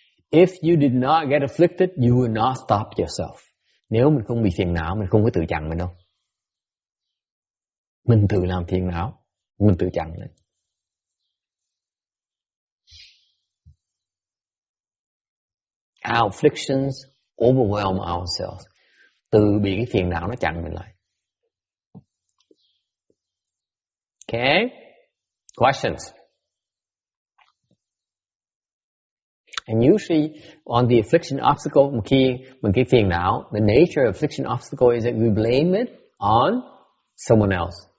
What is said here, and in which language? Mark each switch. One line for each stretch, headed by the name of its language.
English: If you did not get afflicted, you will not stop yourself.
Vietnamese: Nếu mình không bị phiền não, mình không có tự chặn mình đâu. Mình tự làm phiền não, mình tự chặn mình.
English: Our afflictions overwhelm ourselves.
Vietnamese: từ bị cái phiền não nó chặn mình lại.
English: Okay? Questions? And usually on the affliction obstacle,
Vietnamese: một khi phiền não,
English: the nature of affliction obstacle is that we blame it on someone else.